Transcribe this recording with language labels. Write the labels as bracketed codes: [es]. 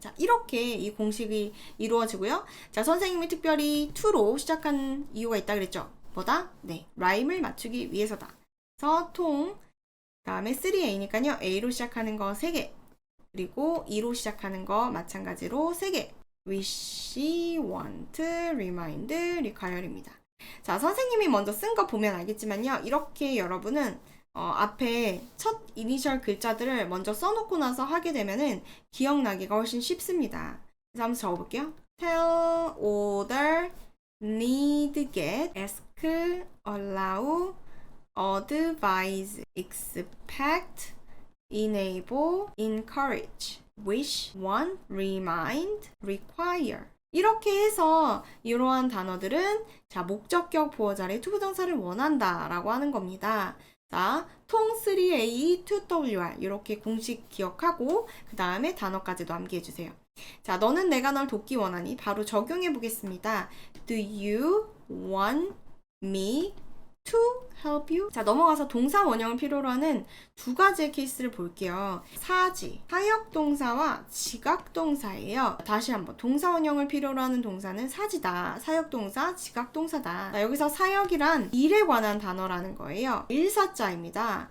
[ko] 자, 이렇게 이 공식이 이루어지고요. 자, 선생님이 특별히 2로 시작한 이유가 있다 그랬죠? 뭐다? 네, 라임을 맞추기 위해서다. 그래서 통, 다음에 3A니까요. A로 시작하는 거 3개. 그리고 2로 시작하는 거 마찬가지로 3개. [en] wish, want, remind, require입니다. [ko] 자, 선생님이 먼저 쓴 거 보면 알겠지만요. 이렇게 여러분은 앞에 첫 이니셜 글자들을 먼저 써놓고 나서 하게 되면은 기억나기가 훨씬 쉽습니다. 그래서 한번 적어볼게요. [en] tell, order, need, get, ask, allow, advise, expect, enable, encourage, wish, want, remind, require. [ko] 이렇게 해서 이러한 단어들은 자, 목적격 보어 자리에 투부정사를 원한다 라고 하는 겁니다. 자, 통 3A, 2WR 이렇게 공식 기억하고 그 다음에 단어까지도 암기해주세요. 자, 너는 내가 널 돕기 원하니 바로 적용해 보겠습니다. [en] Do you want me to help you? [ko] 자, 넘어가서 동사 원형을 필요로 하는 두 가지의 케이스를 볼게요. 사지, 사역동사와 지각동사예요. 다시 한번 동사 원형을 필요로 하는 동사는 사지다, 사역동사, 지각동사다. 자, 여기서 사역이란 일에 관한 단어라는 거예요. 일사자입니다.